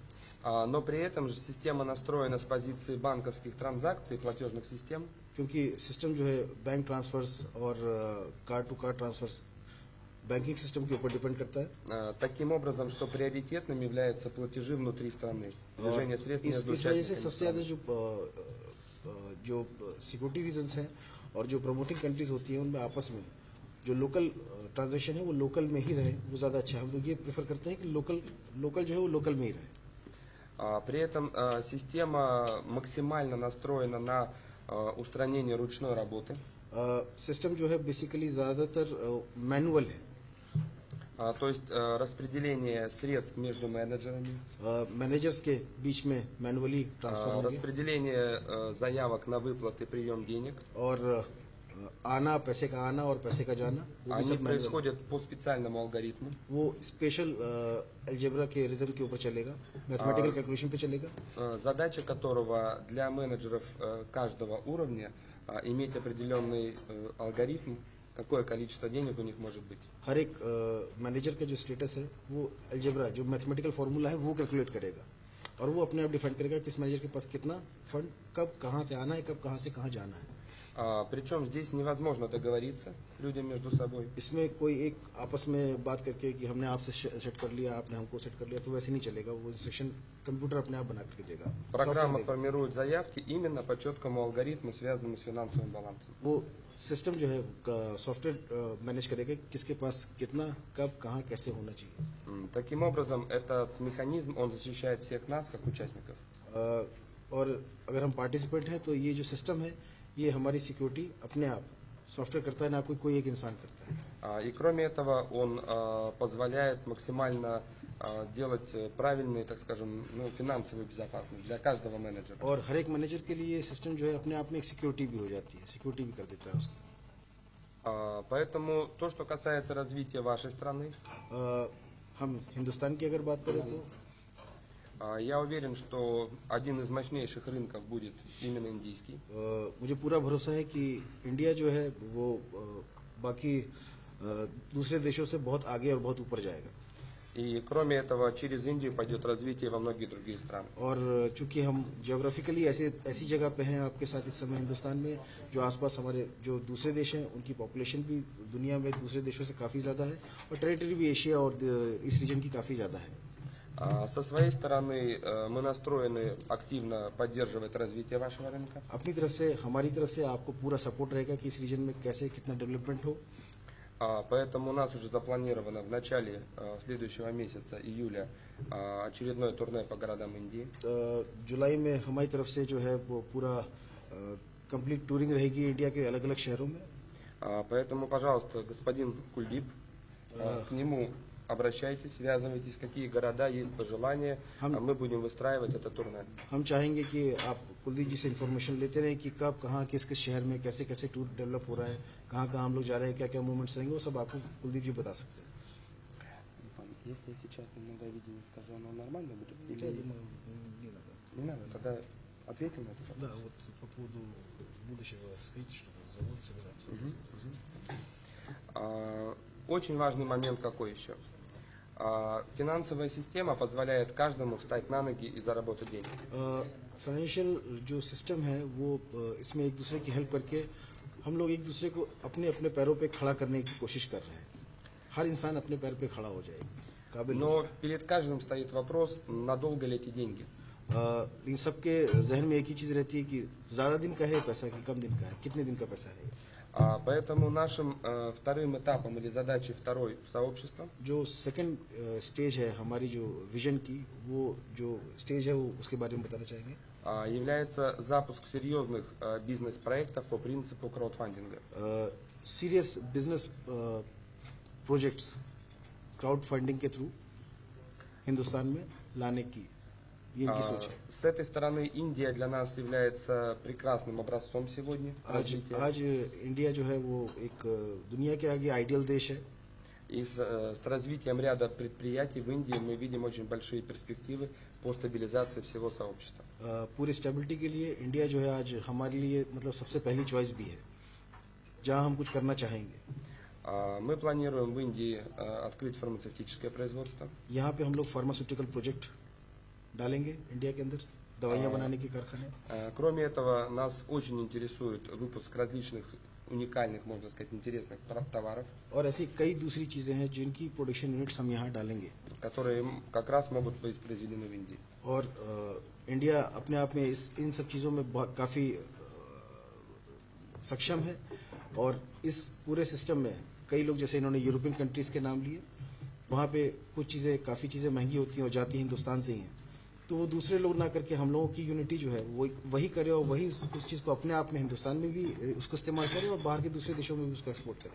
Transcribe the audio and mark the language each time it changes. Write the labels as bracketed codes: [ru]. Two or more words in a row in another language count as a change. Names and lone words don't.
[ru] Но при этом же система настроена с позиции банковских транзакций и платежных систем. [hi] क्योंकि सिस्टम जो है [en] bank transfers [hi] और [en] card to card transfers banking system [hi] के ऊपर डिपेंड करता है। [ru] Таким образом, что приоритетным являются платежи внутри страны. Движение средств между [hi] इस वजह से [ru] участниками [hi] सबसे ज्यादा [ru] страны. [hi] जो [en] security reasons [hi] हैं और जो [en] promoting countries [hi] होती हैं उनमें आपस में जो [en] local transaction [hi] है वो लोकल में ही रहे, वो ज्यादा अच्छा है। हम लोग ये प्रेफर करते हैं कि लोकल जो है वो लोकल में ही रहे। [ru] При этом система максимально настроена на устранение ручной работы. [hi] सिस्टम जो है बेसिकली ज्यादातर मैनुअल है। [ru] То есть распределение средств между менеджерами, [hi] मैनेजर्स के बीच में [en] manually transfer [hi] होंगे [ru] распределение заявок на выплаты, прием денег. [hi] और आना, पैसे का आना और पैसे का जाना, वो भी [ru] Они [hi] सब मैनुअल। [ru] происходят по специальному алгоритму. [hi] वो [en] special algebra [hi] के रिदम के ऊपर चलेगा, [en] mathematical calculation [hi] पे चलेगा, [ru] Задача которого для менеджеров каждого уровня иметь определенный алгоритм, какое количество денег у них может быть. [hi] हर एक मैनेजर का जो स्टेटस है वो अलजेब्रा जो [en] mathematical formula [hi] है वो कैलकुलेट करेगा और वो अपने आप डिफाइन करेगा किस मैनेजर के पास कितना फंड कब कहाँ से आना है, कब कहाँ से कहाँ जाना है। [ru] Причем здесь невозможно договориться людям между собой. [hi] इसमें कोई एक आपस में बात करके कि हमने आपसे सेट कर लिया, आपने हमको सेट कर लिया, तो वैसे नहीं चलेगा। वो [en] instruction computer [hi] अपने आप बना करके देगा। [ru] Программа формирует заявки именно по четкому алгоритму, связанному с финансовым балансом. [hi] वो सिस्टम जो है सॉफ्टवेयर मैनेज करेगा किसके पास कितना कब कहाँ कैसे होना चाहिए। [ru] Таким образом, этот механизм, он защищает всех нас, как участников. [hi] और अगर हम पार्टिसिपेंट हैं तो ये जो सिस्टम है ये हमारी सिक्योरिटी अपने आप सॉफ्टवेयर करता है, ना कोई एक इंसान करता है। [ru] И кроме этого, он позволяет максимально делать правильную, так скажем, финансовую безопасность для каждого менеджера. [hi] और हर एक मैनेजर के लिए सिस्टम जो है अपने आप में एक सिक्योरिटी भी हो जाती है, सिक्योरिटी भी कर देता है उसकी। [ru] Поэтому то, что касается развития вашей страны, [hi] हम हिंदुस्तान की अगर बात करें तो [ru] Я уверен, что один из мощнейших рынков будет именно индийский. [hi] मुझे पूरा भरोसा है कि इंडिया जो है वो बाकी दूसरे देशों से बहुत आगे और बहुत ऊपर जाएगा. [ru] И кроме этого, через Индию пойдет развитие во многие другие страны. [hi] और चूंकि हम जियोग्राफिकली ऐसी जगह पे हैं आपके साथ इस समय हिंदुस्तान में, जो आसपास हमारे जो दूसरे देश हैं उनकी पॉपुलेशन भी दुनिया में दूसरे देशों से काफ़ी ज़्यादा है और टेरिटरी भी एशिया और इस रीजन की काफ़ी ज़्यादा है. [ru] Со своей стороны мы настроены активно поддерживать развитие вашего рынка. [hi] अपनी तरफ से हमारी तरफ से आपको पूरा सपोर्ट रहेगा कि इस रीजन में कैसे कितना डेवलपमेंट हो. [ru] Поэтому у нас уже запланировано в начале следующего месяца, июля, очередное турне по городам Индии. [hi] जुलाई में हमारी तरफ से जो है वो पूरा [en] complete touring [hi] रहेगी इंडिया के अलग अलग शहरों में. [ru] Поэтому, пожалуйста, господин Кульдип, к нему обращайтесь, связывайтесь, какие города есть пожелания, а мы будем выстраивать это турне. [hi] हम चाहेंगे कि आप कुलदीप जी से इन्फॉर्मेशन लेते रहें कि कब कहाँ किस किस शहर में कैसे कैसे [en] tour develop [hi] हो रहा है, कहाँ कहाँ हम लोग जा रहे हैं, क्या क्या मूवमेंट्स रहेंगे, वो सब आपको कुलदीप जी बता सकते हैं. [ru] Если я сейчас немного о видении скажу, оно нормально будет? Или... Я думаю, не надо. Не надо, тогда ответим на это. Да, вот по поводу будущего строительства завода собираемся. Очень важный момент какой еще? Финансовая система позволяет каждому встать на ноги и заработать деньги. [hi] फाइनेंशियल जो सिस्टम है वो इसमें एक दूसरे की हेल्प करके हम लोग एक दूसरे को अपने अपने पैरों पे खड़ा करने की कोशिश कर रहे हैं. हर इंसान अपने पैर पे खड़ा हो जाए, काबिल. [ru] Но перед каждым стоит вопрос, надолго ли эти деньги. [hi] इन सबके जहन में एक ही चीज रहती है कि ज्यादा दिन का है पैसा कि कम दिन का है, कितने दिन का पैसा है. [ru] Поэтому нашим вторым этапом или задачей второй сообщества, [hi] जो [en] second stage [hi] है हमारी जो विजन की, वो जो स्टेज है वो उसके बारे में बताना चाहेंगे. [ru] является запуск серьезных бизнес-проектов по принципу краудфандинга. [en] serious business projects crowd funding [hi] के थ्रू हिंदुस्तान में लाने की ये इनकी सोच है. [ru] С этой стороны Индия для нас является прекрасным образцом сегодня. [hi] आज इंडिया जो है वो एक दुनिया के आगे आइडियल देश है. [ru] И с развитием ряда предприятий в Индии мы видим очень большие перспективы по стабилизации всего сообщества. [hi] पूरी स्टेबिलिटी के लिए इंडिया जो है आज हमारे लिए मतलब सबसे पहली चॉइस भी है जहां हम कुछ करना चाहेंगे. [ru] Мы планируем в Индии открыть фармацевтическое производство. [hi] यहाँ पे हम लोग [en] pharmaceutical project [hi] डालेंगे इंडिया के अंदर, दवाइयाँ बनाने के कारखाने. [ru] Кроме этого, нас очень интересует выпуск различных уникальных, можно сказать, интересных товаров, [hi] और ऐसी कई दूसरी चीजें हैं जिनकी [en] production units [hi] हम यहाँ डालेंगे, [ru] которые как раз могут быть произведены в Индии. [hi] और इंडिया अपने आप में इन सब चीज़ों में काफ़ी सक्षम है. और इस पूरे सिस्टम में कई लोग, जैसे इन्होंने [en] European countries [hi] के नाम लिए, वहाँ पे कुछ चीज़ें काफ़ी चीज़ें महंगी होती हैं और जाती हैं हिंदुस्तान से ही हैं, तो वो दूसरे लोग ना करके हम लोगों की यूनिटी जो है वो वही करे और वही उस चीज़ को अपने आप में हिंदुस्तान में भी उसको इस्तेमाल करें और बाहर के दूसरे देशों में भी उसको एक्सपोर्ट करें.